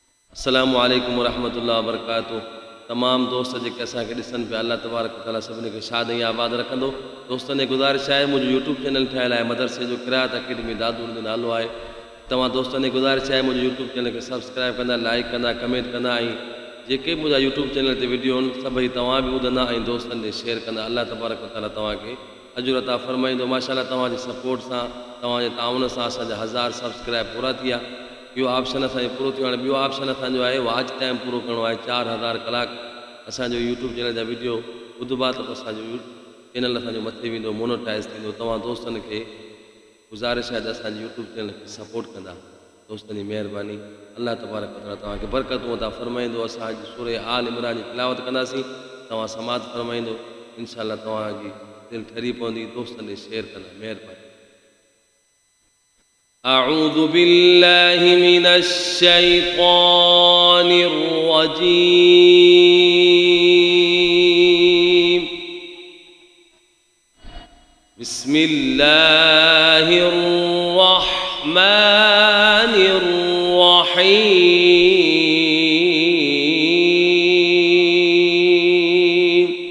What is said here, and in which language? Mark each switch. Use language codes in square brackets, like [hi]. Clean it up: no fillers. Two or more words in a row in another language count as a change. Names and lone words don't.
[ar] السلام عليكم ورحمة الله وبركاته. [sd] तमाम दोस्त जेके असांखे ॾिसनि पिया, [ar] الله تبارك وتعالى [sd] सभिनी खे शाद ऐं आबाद रखंदो। दोस्तनि जी गुज़ारिश आहे, मुंहिंजो यूट्यूब चैनल ठहियलु आहे मदरसे जो क़िराअत अकेडमी दादूर जो नालो आहे। तव्हां दोस्तनि जी गुज़ारिश आहे मुंहिंजो यूट्यूब चैनल खे सब्सक्राइब कंदा, लाइक कंदा, कमेंट कंदा ऐं जेके मुंहिंजा यूट्यूब चैनल ते वीडियो आहिनि सभई तव्हां बि ॿुधंदा ऐं दोस्तनि खे शेयर कंदा। [ar] الله تبارك وتعالى [sd] तव्हांखे अजुर अता फ़रमाईंदो। माशाअल्लाह तव्हांजे सपोर्ट सां, तव्हांजे ताउन सां असांजा 1000 सब्सक्राइब पूरा थी विया। इहो ऑप्शन असांजो पूरो थियो। हाणे ॿियो ऑप्शन असांजो आहे [en] watch time [sd] पूरो करिणो आहे। 4000 कलाक असांजो यूट्यूब चैनल जा वीडियो ॿुधबा त असांजो चैनल असांजो मथे वेंदो, मोनोटाइज़ थींदो। तव्हां दोस्तनि खे गुज़ारिश आहे त असांजे यूट्यूब चैनल खे सपोर्ट कंदा। दोस्तनि जी महिरबानी। [ar] الله تبارك وتعالى [sd] तव्हांखे बरकतूं अता फ़रमाईंदो। असां अॼु सूरह आल इमरान जी तिलावत कंदासीं, तव्हां समात फ़रमाईंदो। इंशाअल्लाह तव्हांजी दिलि ठरी पवंदी। दोस्तनि खे शेयर कंदा। महिरबानी। [ar] أعوذ بالله من الشيطان الرجيم. بسم الله الرحمن الرحيم.